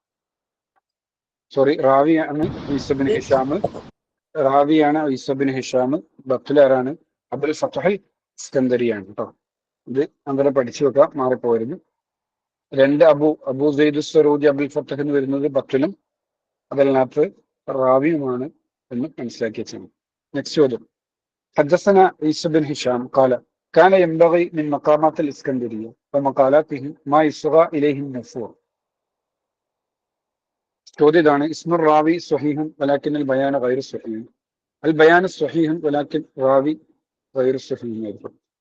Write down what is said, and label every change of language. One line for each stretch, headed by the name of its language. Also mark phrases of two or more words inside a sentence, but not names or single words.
Malayalam: റാവിയാണ് ഈസ ബിൻ ഹിഷാം. ബത്തുലാരാണ്? അബുൽ ഫത്ഹ് ഇസ്കന്ദരിയാണ് കേട്ടോ. ഇത് അങ്ങനെ പഠിച്ചു വെക്കാം, മാറിപ്പോയിരുന്നു. രണ്ട് അബൂ സഈദ് അസ്-സറൂജി അബുൽ ഫത്ഹ് എന്ന് വരുന്നത് ബത്തുലും അതല്ലാത്ത റാവിയുമാണ് എന്ന് മനസ്സിലാക്കി വെച്ചാണ്. നെക്സ്റ്റ് ചോദ്യം,
Arabic: حدثنا عيسى بن هشام قال كان ينبغي من مقامات الإسكندرية ومقالاته ما يصغى إليه النفور.
Malayalam: ചോദ്യം ഇതാണ്:
Arabic: اسم الراوي صحيح ولكن البيان غير صحيح. البيان صحيح ولكن الراوي غير صحيح ആയിരിക്കും.